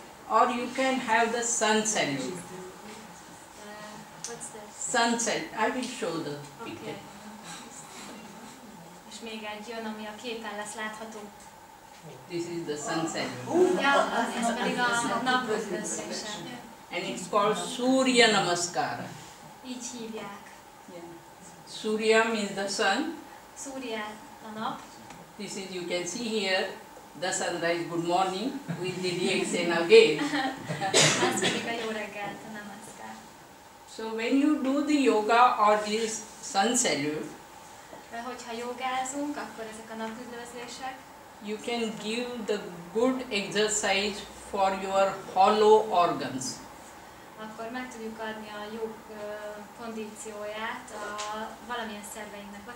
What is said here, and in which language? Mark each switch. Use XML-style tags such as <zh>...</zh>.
<en>or you can have the sun salute. What's this? Sun salute, I will show the Okay. picture.</en> <hu>És még egy jön, ami a képen lesz látható.</hu> <en>This is the sun salute.</en> <hu>Ja, ez pedig a napötlözése.</hu> <en>And it's called Surya Namaskara.</en> <hu>Így hívják.</hu> <en>Surya means the sun.</en> <hu>Szúria a nap.</hu> <en>This is, you can see here, the sunrise, good morning, with the reaction again.</en> <hu>Ez pedig a jó reggelt, a namaskar.</hu> <en>So when you do the yoga or this sun salute,</en> <hu>Hogyha jogázunk, akkor ezek a napüdvözlések,</hu> <en>you can give the good exercise for your hollow organs.</en> <hu>akkor meg tudjuk adni a jó kondícióját a valamilyen szerveinknek.</hu>